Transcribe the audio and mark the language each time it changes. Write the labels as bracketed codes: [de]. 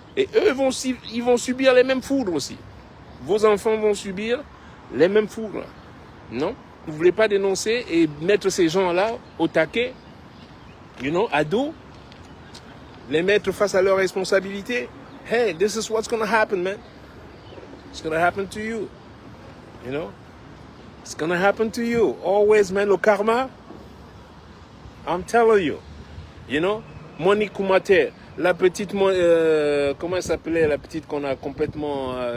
[fr] Et eux ils vont subir les mêmes foudres aussi. Vos enfants vont subir les mêmes foudres. Non? Vous ne voulez pas dénoncer et mettre ces gens-là au taquet, à dos, les mettre face à leurs responsabilités. [en] Hey, this is what's going to happen, man. It's going to happen to you. It's going to happen to you. Always, man, le karma. I'm telling you. [fr] Monique Koumater, la petite, comment elle s'appelait, la petite qu'on a complètement...